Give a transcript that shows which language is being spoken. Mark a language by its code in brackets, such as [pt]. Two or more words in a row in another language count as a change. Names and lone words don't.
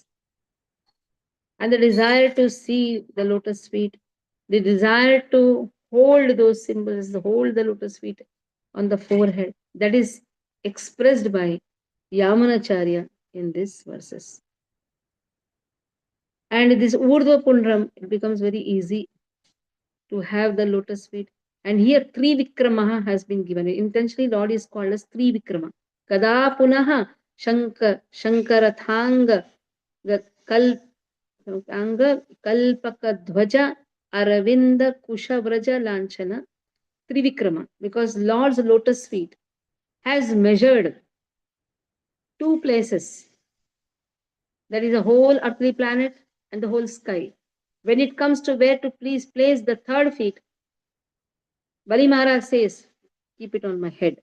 [en] And the desire to see the lotus feet, the desire to hold those symbols, hold the lotus feet on the forehead, that is expressed by Yamunacharya in these verses. And this Urdhva Pundram, it becomes very easy to have the lotus feet. And here Trivikramaha has been given. Intentionally, Lord is called as Trivikrama. [sa] Kada punaha Shankarathanga Kalpaka Dhvaja Aravinda Kushavraja Lanchana Trivikrama. [en] Because Lord's lotus feet has measured 2 places. That is the whole earthly planet and the whole sky. When it comes to where to place the 3rd feet, Bali Maharaj says, keep it on my head.